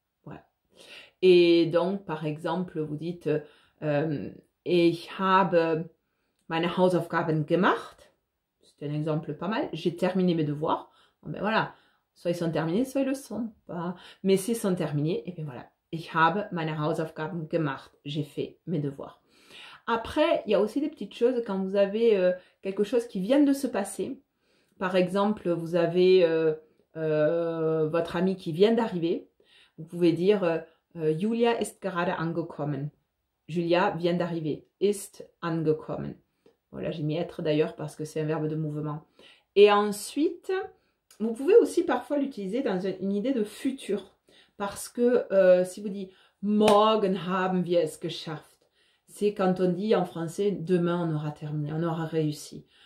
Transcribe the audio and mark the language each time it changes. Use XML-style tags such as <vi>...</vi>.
<fr>Voilà. Et donc, par exemple, vous dites</fr> <de>ich habe meine Hausaufgaben gemacht.</de> <fr>C'est un exemple pas mal. J'ai terminé mes devoirs. Bon, ben voilà. Soit ils sont terminés, soit ils le sont pas. Mais s'ils sont terminés, et bien voilà.</fr> <de>Ich habe meine Hausaufgaben gemacht.</de> <fr>J'ai fait mes devoirs. Après, il y a aussi des petites choses quand vous avez quelque chose qui vient de se passer. Par exemple, vous avez votre ami qui vient d'arriver. Vous pouvez dire</fr> <de>Julia ist gerade angekommen.</de> <fr>Julia vient d'arriver.</fr> <de>Ist angekommen.</de> <fr>Voilà, j'ai mis être d'ailleurs parce que c'est un verbe de mouvement. Et ensuite, vous pouvez aussi parfois l'utiliser dans une idée de futur. Parce que si vous dites</fr> <de>morgen haben wir es geschafft,</de> <fr>c'est quand on dit en français demain on aura terminé, on aura réussi.</fr>